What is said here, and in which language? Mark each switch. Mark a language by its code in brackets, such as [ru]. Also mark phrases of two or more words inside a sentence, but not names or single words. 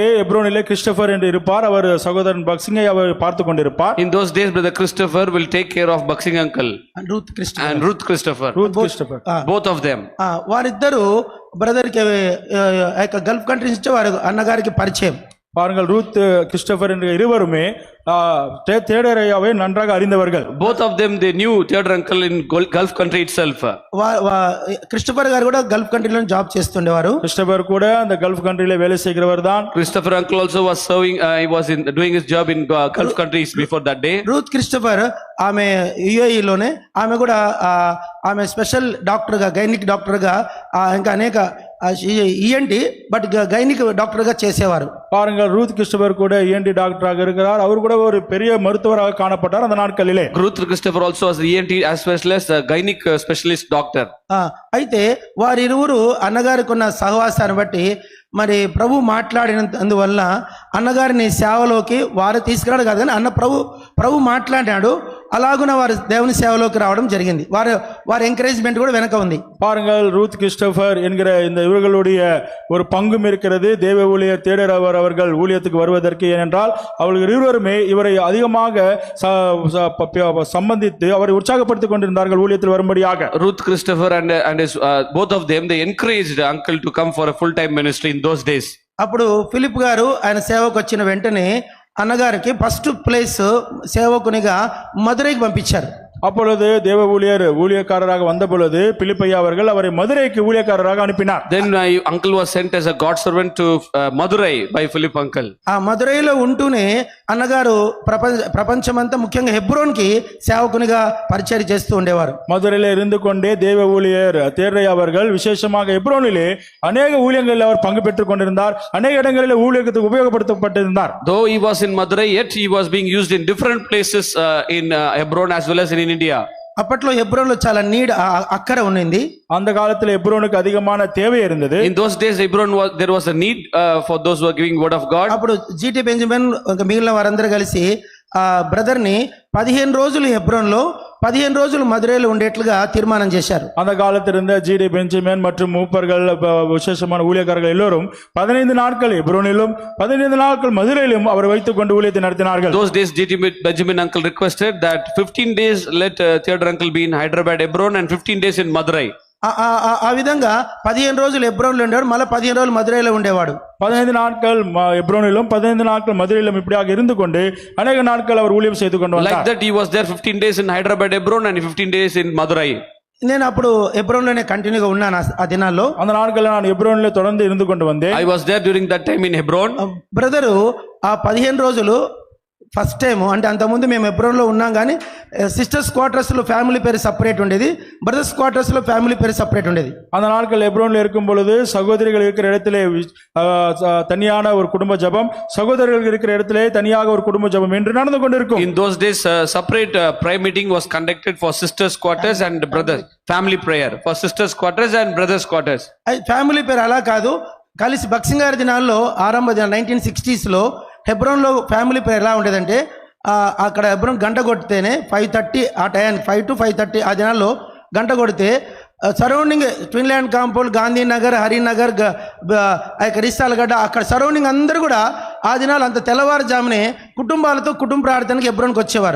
[ta] எப்ரோனிலே கிறிஸ்டோபர் என்று இருப்பார். அவர் சகோதரன் பக்சிங்கை அவர் பார்த்து கொண்டிருப்பார். [en] In those days, brother Christopher will take care of Buxing uncle And Ruth Christopher. and Ruth Christopher. கிறிஸ்டோபர் Both of them. [te] వారిద్దరు బ్రదర్కి ఆ యొక్క గల్ఫ్ కంట్రీస్ నుంచి వారు అన్నగారికి పరిచయం. [ta] பாருங்கள், ரூத் கிறிஸ்டோபர் என்ற இருவருமே தேடரையாவை நன்றாக அறிந்தவர்கள். [en] Both of them, they knew their uncle in Gulf country itself. [te] క్రిస్టోఫర్ గారు కూడా గల్ఫ్ కంట్రీలో జాబ్ చేస్తుండేవారు. [ta] கிறிஸ்டோபர் கூட அந்த [te] గల్ఫ్ కంట్రీలో [ta] வேலை செய்கிறவர் தான். [en] Christopher uncle also was serving, he was doing his job in Gulf countries before that day. [te] రూత్ క్రిస్టోఫర్ ఆమె యుఏఈలోనే, ఆమె కూడా ఆమె [en] special doctor [te] గా, [en] gynec doctor [te] గా, ఇంకా అనేక [en] ENT but gynec doctor [te] గా చేసేవారు. [ta] பாருங்கள், ரூத் கிறிஸ்டோபர் கூட ENT டாக்டராக இருக்கிறார். அவர் கூட ஒரு பெரிய மருத்துவராக காணப்பட்டார் அந்த நாட்களிலே. [en] Ruth Christopher also was ENT as well as a gynec specialist doctor. [te] అయితే వారిరువురు అన్నగారికి ఉన్న సహవాసాన్ని బట్టి మరి ప్రభు మాట్లాడినందువల్ల అన్నగారిని సేవలోకి వారు తీసుకురాడు కాదు, కానీ ప్రభు మాట్లాడాడు. అలాగున వారు దేవుని సేవలోకి రావడం జరిగింది. వారి ఎంకరేజ్మెంట్ కూడా వెనక ఉంది. [ta] பாருங்கள், ரூத் கிறிஸ்டோபர் என்கிற இந்த இவர்களுடைய ஒரு பங்கும் இருக்கிறது. தேவ ஊழியர் தேடரவர் அவர்கள் ஊழியத்துக்கு வருவதற்கு. ஏனென்றால் அவர்கள் இருவருமே இவரை அதிகமாக சம்பந்தித்து அவரை உற்சாகப்படுத்திக் கொண்டிருந்தார்கள் ஊழியத்தில் வரும்படியாக. [en] Ruth Christopher and his, both of them, they encouraged uncle to come for a full time ministry in those days. [te] అప్పుడు ఫిలిప్ గారు ఆయన సేవకు వచ్చిన వెంటనే అన్నగారికి [en] first place [te] సేవకునిగా మదురైకి పంపించారు. [ta] அப்பொழுது தேவ ஊழியக்காரராக வந்த பொழுது பிலிப்பையா அவர்கள் அவரை மதுரைக்கு ஊழியக்காரராக அனுப்பினார். [en] Then uncle was sent as a God servant to Madurai by Philip uncle. [te] ఆ మదురైలో ఉంటూనే అన్నగారు ప్రపంచమంతా ముఖ్యంగా హెబ్రోన్ కి సేవకునిగా పరిచయం చేస్తూ ఉండేవారు. [ta] மதுரையில இருந்து கொண்டே தேவ ஊழியர் தேர்ரையா அவர்கள் விசேஷமாக ஹெப்ரோனிலே அநேக ஊழியங்களில் அவர் பங்கு பெற்றுக் கொண்டிருந்தார். அநேக இடங்களில் ஊழியத்துக்கு உபயோகப்படுத்தப்பட்டிருந்தார். [en] Though he was in Madurai, yet he was being used in different places in Hebron as well as in India. [te] అప్పట్లో హెబ్రోన్లో చాలా నీడ్ అక్కర ఉన్నింది. [ta] அந்த காலத்துல ஹெப்ரோனுக்கு அதிகமான தேவை இருந்தது. [en] In those days Hebron there was a need for those who were giving word of God. [te] అప్పుడు జీటీ బెంజమిన్ మిగిలిన వారందరూ కలిసి ఆ బ్రదర్ ని 15 రోజులు హెబ్రోన్లో 15 రోజులు మదురైలో ఉండేట్లుగా తీర్మానం చేశారు. [ta] அந்த காலத்தில் இருந்த ஜிடி பெஞ்சமின் மற்றும் மூப்பர்கள் விசேஷமான ஊழியக்காரர்கள் எல்லோரும் 15 நாட்கள் ஹெப்ரோனிலும் 15 நாட்கள் மதுரையிலும் அவர் வைத்துக் கொண்டு ஊழியத்தை நடத்தினார்கள். [en] Those days GT Benjamin uncle requested that 15 days let Theodore uncle be in Hyderabad, Hebron, and 15 days in Madurai. [te] ఆ విధంగా 15 రోజులు హెబ్రోన్లో ఉండేవాడు, మళ్ళీ 15 రోజులు మదురైలో ఉండేవాడు. [ta] 15 நாட்கள் ஹெப்ரோனிலும் 15 நாட்கள் மதுரையிலும் இப்படியாக இருந்து கொண்டு அநேக நாட்கள் அவர் ஊழியம் செய்து கொண்டு வந்தார். [en] Like that he was there 15 days in Hyderabad, Hebron, and 15 days in Madurai. [te] నేను అప్పుడు హెబ్రోన్లోనే కంటిన్యూగా ఉన్నాను. ఆ దినాల్లో [ta] அந்த நாட்களில் நான் ஹெப்ரோனிலே தொடர்ந்து இருந்து கொண்டு வந்தேன். [en] I was there during that time in Hebron. [te] బ్రదరు ఆ 15 రోజులు [en] first time, [te] అంటే అంతకుముందు మేము హెబ్రోన్లో ఉన్నాం, కానీ [en] sisters quarterslo family peru separate [te] ఉండేది, [en] brothers quarterslo family peru separate [te] ఉండేది. [ta] அந்த நாட்கள் ஹெப்ரோனில் இருக்கும் பொழுது சகோதரிகள் இருக்கிற இடத்திலே தனியான ஒரு குடும்ப ஜெபம், சகோதரர்கள் இருக்கிற இடத்திலே தனியாக ஒரு குடும்ப ஜெபம் என்று நடந்து கொண்டிருக்கும். [en] In those days separate prayer meeting was conducted for sisters quarters and brothers, family prayer for sisters quarters and brothers quarters. family peru [te] అలా కాదు, కలిసి బక్సింగ్ గారి దినాల్లో ఆరంభ 1960s హెబ్రోన్లో [en] family peru [te] ఎలా ఉండేదంటే, అక్కడ హెబ్రోన్ గంట కొడితేనే 5:30 ఆ టైం 5 to 5:30 ఆ దినాల్లో గంట కొడితే [en] surrounding Twinland compound, [te] గాంధీనగర్, హరినగర్, రిసాలగడ్డ, అక్కడ సరౌండింగ్ అందరూ కూడా ఆ దినాలు అంత తెల్లవారుజామునే కుటుంబాలతో కుటుంబ ప్రార్థనకి హెబ్రోన్కి వచ్చేవారు.